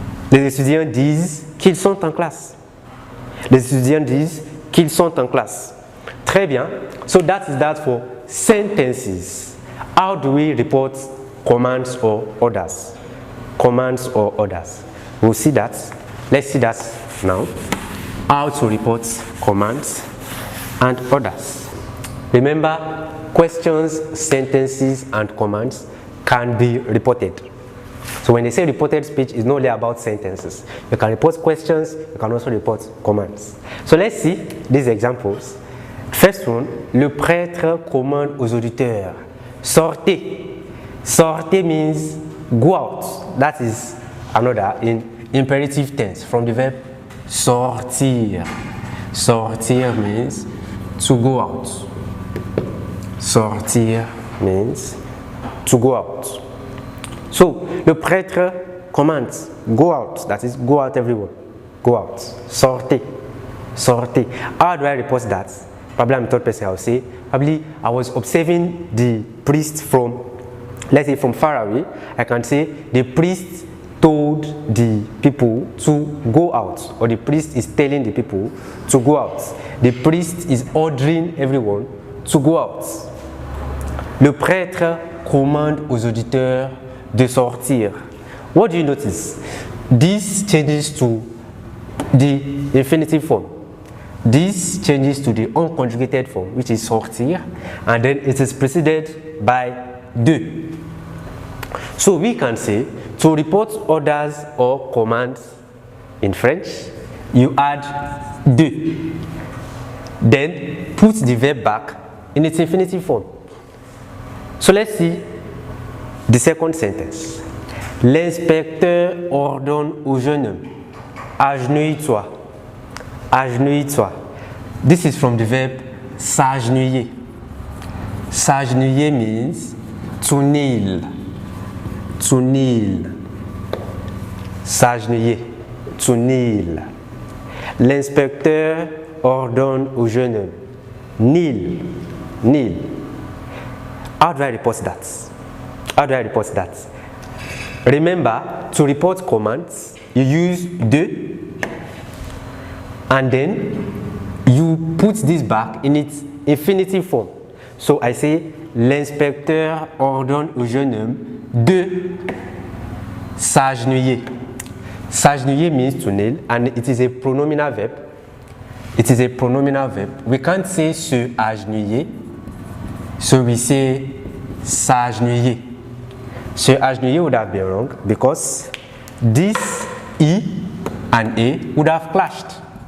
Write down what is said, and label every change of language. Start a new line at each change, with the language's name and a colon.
French: Les étudiants disent qu'ils sont en classe. Les étudiants disent qu'ils sont en classe. Très bien.
English: So that is that for sentences. How do we report commands or orders? Commands or orders. We'll see that. Let's see that now. How to report commands and orders. Remember, questions, sentences, and commands can be reported. So when they say reported speech, it's not only about sentences. You can report questions, you can also report commands. So let's see these examples. First one,
French: le prêtre commande aux auditeurs.
English: Sortez. Sortez means go out. That is another in imperative tense from the verb sortir. Sortir means to go out. Sortir means to go out. So, le prêtre commands, go out. That is, go out everyone. Go out. Sortez. Sortez. How do I report that? Probably I'm third person, I'll say. Probably I was observing the priest from, let's say from far away. I can say the priest told the people to go out. Or the priest is telling the people to go out. The priest is ordering everyone to go out.
French: Le prêtre commande aux auditeurs de sortir.
English: What do you notice? This changes to the infinitive form. This changes to the unconjugated form, which is sortir, and then it is preceded by de. So we can say, to report orders or commands in French, you add de. Then put the verb back in its infinitive form. So let's see the second sentence.
French: L'inspecteur ordonne au jeune homme, agenouille-toi.
English: Agenouille-toi. This is from the verb s'agenouiller. S'agenouiller means to kneel. To kneel. S'agenouiller. To kneel.
French: L'inspecteur ordonne au jeune homme,
English: kneel. Kneel. How do I report that? How do I report that? Remember, to report commands, you use de, and then you put this back in its infinitive form. So I say,
French: l'inspecteur ordonne au jeune homme de s'agenouiller.
English: S'agenouiller means to kneel, and it is a pronominal verb. It is a pronominal verb. We can't say se agenouiller, so we say s'agenouiller. Se agenouiller would have been wrong because this E and A would have clashed.